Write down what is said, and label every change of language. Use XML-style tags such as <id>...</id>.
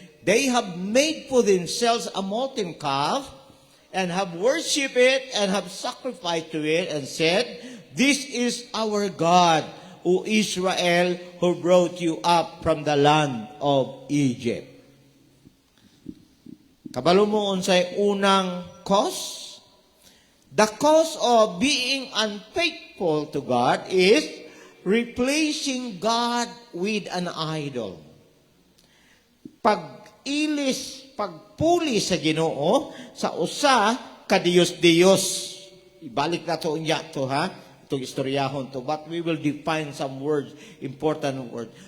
<en>They have made for themselves a molten calf and have worshipped it and have sacrificed to it and said, this is our God, O Israel, who brought you up from the land of Egypt.</en> <ceb>Kabalo mo unsay unang cause?</ceb> <en>The cause of being unfaithful to God is replacing God with an idol.</en> <ceb>Pagpuli sa Ginoo sa usa ka Dios. Ibalik na to unya to ha, itong istoryahon to,</ceb> <en>but we will define some words, important words.</en>